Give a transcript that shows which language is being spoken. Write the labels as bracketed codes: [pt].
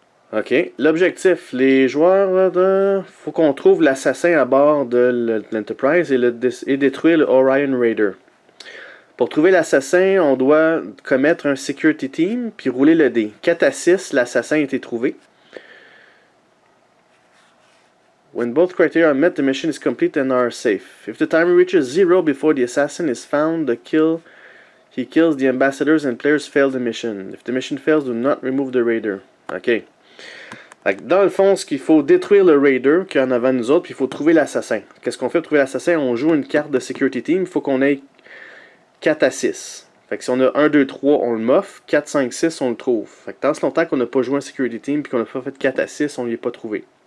[fr] Ok, l'objectif, les joueurs, faut qu'on trouve l'assassin à bord de l'Enterprise et détruire le Orion Raider. Pour trouver l'assassin, on doit commettre un Security Team, puis rouler le dé. 4 à 6, l'assassin a été trouvé. [en] When both criteria are met, the mission is complete and are safe. If the timer reaches 0 before the assassin is found, he kills the ambassadors and players fail the mission. If the mission fails, do not remove the raider. Ok. [fr] Dans le fond, ce qu'il faut détruire le raider qui est en avant de nous autres, puis il faut trouver l'assassin. Qu'est-ce qu'on fait pour trouver l'assassin? On joue une carte de Security Team, il faut qu'on ait 4 à 6. Fait que si on a 1, 2, 3, on le moffe. 4, 5, 6, on le trouve. Fait que tant ce longtemps qu'on n'a pas joué un Security Team puis qu'on n'a pas fait 4 à 6, on ne l'a pas trouvé.